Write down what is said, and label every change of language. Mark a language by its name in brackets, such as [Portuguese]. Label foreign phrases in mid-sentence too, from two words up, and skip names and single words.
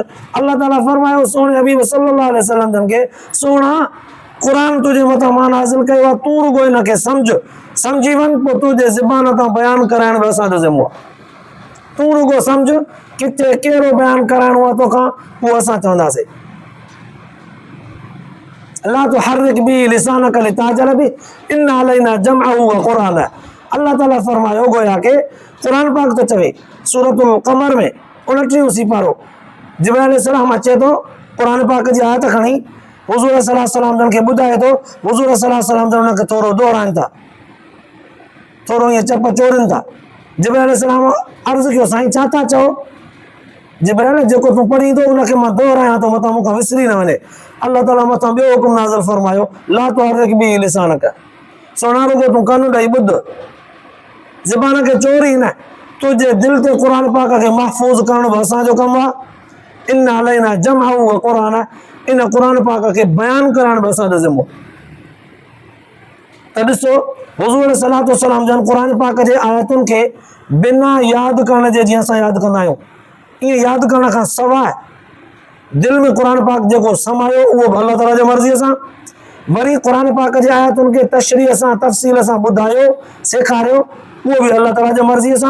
[Sindhi] अल्लाह ताला फरमायो सुहिणे हबीब [Arabic] صلى الله عليه وسلم [Sindhi] खे, सुहिणा क़ुरान तुंहिंजे मथां मां नाज़िल कयो आहे, तूं रुॻो हिनखे सम्झी वञ, पोइ तुंहिंजे ज़बान तां बयानु कराइण बि असांजो ज़िम्मो आहे। तूं रुॻो सम्झ, किथे कहिड़ो बयानु कराइणो आहे तोखां, उहो असां चवंदासीं। [Arabic] لا تحرك به لسانك لتعجل به، إن علينا جمعه وقرآن. [Sindhi] अल्लाह ताला फरमायो गोया के क़ुरान पाक तो चवे सूरतुल क़मर में 29 सिपारो, जिब्राइल अलैहिस्सलाम अचे तो क़ुरान पाक जी आयत खणी हुज़ूर [Arabic] صلى الله عليه وسلم [Sindhi] जन खे ॿुधाए तो, हुज़ूर [Arabic] صلى الله عليه وسلم [Sindhi] जन उनखे थोरो दोहराइनि था, थोरो ईअं चप चोड़नि था। जिब्राइल अलैहिस्सलाम अर्ज़ु कयो, साईं छा था चओ? जिब्राइल, जेको तूं पढ़ींदो उनखे मां दोहरायां थो, मथां मूंखां विसरी न वञे। अल्लाह ताला मथां ॿियो हुकुम नाज़िल फरमायो, [Arabic] لا تحرك به لسانك, [Sindhi] सुहिणा रुॻो तूं कन ॾेई ॿुध, ज़बान खे चोरी न, तुंहिंजे दिलि ते क़ुरान पाक खे महफ़ूज़ करणु बि असांजो कमु आहे। [Arabic] إن علينا جمعه وقرآن, [Sindhi] इन क़ुरान पाक खे बयानु करणु बि असांजो ज़िम्मो। त ॾिसो हुज़ूर [Arabic] صلى الله عليه وسلم [Sindhi] जन क़ुरान पाक जे आयतुनि खे बिना यादि करण जे जीअं असां यादि कंदा आहियूं, ईअं यादि करण खां सवाइ दिलि में क़ुरान पाक जेको समायो उहो बि अल्लाह ताला जी मर्ज़ीअ सां, वरी क़ुरान पाक जे आयतुनि खे तशरीह सां तफ़सील सां ॿुधायो सेखारियो, उहो बि अल्लाह ताला जी मर्ज़ीअ सां।